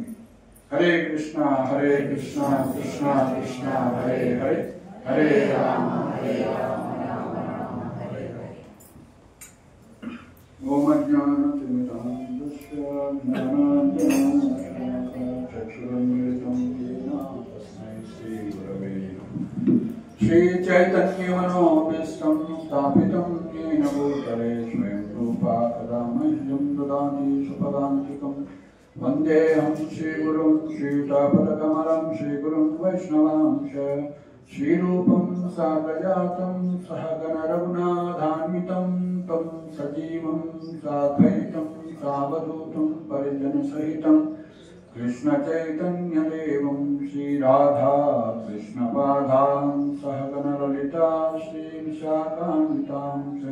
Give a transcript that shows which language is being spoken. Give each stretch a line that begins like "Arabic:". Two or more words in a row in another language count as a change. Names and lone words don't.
Sanskrit: హరే కృష్ణ కృష్ణ కృష్ణ హరే హరే, హరే రామ రామ రామ హరే హరే. ఓం అజ్ఞానతిమిరం చక్షురన్మిళితం యేన తస్మై శ్రీ గురవే నమః. శ్రీ చైతన్యమనోభీష్టం స్థాపితం येन भूतले स्वयं रूपा कदा मह्यं ददाति सुपदान्तिकं। वन्देऽहं श्रीगुरुं श्रीयुतापदकमलं श्रीगुरुं वैष्णवांश श्रीरूपं साग्रजातं सहगणरघुनाथान्वितं तं सजीवं साद्वैतं सावधूतं परिजनसहितं कृष्णचैतन्यदेवं श्रीराधा कृष्णपादान् सहगणललिता श्रीविशाखान्वितां च।